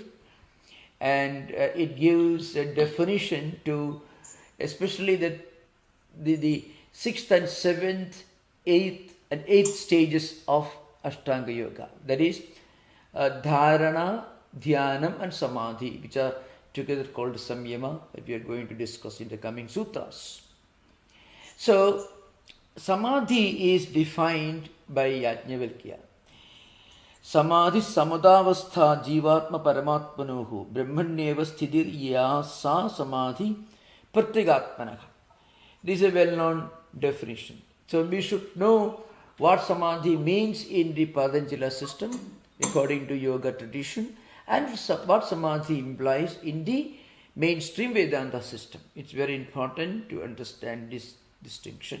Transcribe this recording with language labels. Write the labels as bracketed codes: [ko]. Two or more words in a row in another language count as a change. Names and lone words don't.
[en] And it gives a definition to especially the 6th and 7th, 8th and 8th stages of Ashtanga Yoga. That is Dharana, Dhyanam and Samadhi, which are together called Samyama, that we are going to discuss in the coming sutras. So Samadhi is defined by Yajnavalkya. [sa] समाधि समदावस्था जीवात्म परमात्मनोः ब्रह्मण्येव स्थितिर् या सा समाधि प्रत्यगात्मनः. [en] This is a well-known definition. So we should know what samadhi means in the Patanjali system according to yoga tradition, and what samadhi implies in the mainstream Vedanta system. It's very important to understand this distinction.